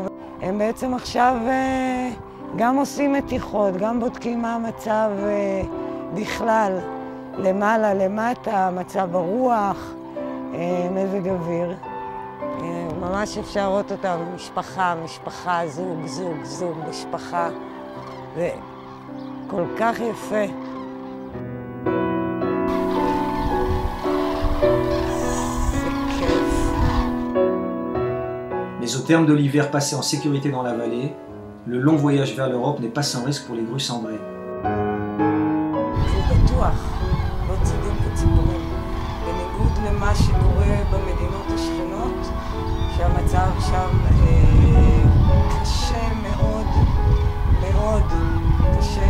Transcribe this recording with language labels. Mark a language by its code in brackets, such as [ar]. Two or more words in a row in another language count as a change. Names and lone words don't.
[he] הם בעצם עכשיו גם עושים מתיחות, גם בודקים מה המצב בכלל, למעלה, למטה, מצב הרוח, מזג אוויר. ממש אפשר לראות אותם, משפחה, זוג, משפחה. זה כל כך יפה. [fr] Mais au terme de l'hiver passé en sécurité dans la vallée, le long voyage vers l'Europe n'est pas sans risque pour les grues cendrées. [he] זה בטוח, לא צידים כציפורים. בניגוד למה שקורה במדינות השכנות, שהמצב שם קשה מאוד, מאוד קשה.